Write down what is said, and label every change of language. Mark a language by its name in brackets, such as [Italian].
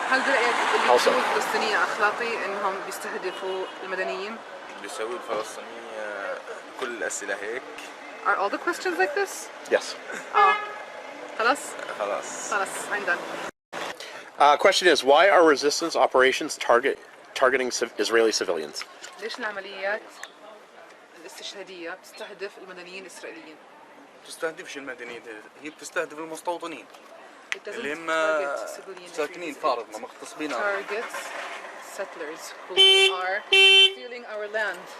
[Arabic] هل برأيك اللي بيسوي الفلسطينيين أخلاقي إنهم بيستهدفوا المدنيين؟ بيسوي الفلسطينيين كل الأسئلة هيك. [English] Are all the questions like this? Yes. [Arabic] خلاص. [English] I'm done. Question is, why are resistance operations targeting Israeli civilians? [Arabic] ليش العمليات الاستشهادية بتستهدف المدنيين الإسرائيليين؟ بتستهدفش المدنيين، هي بتستهدف المستوطنين اللي هم ساكنين فارضنا مغتصبين. [English] Targets settlers who are stealing our land.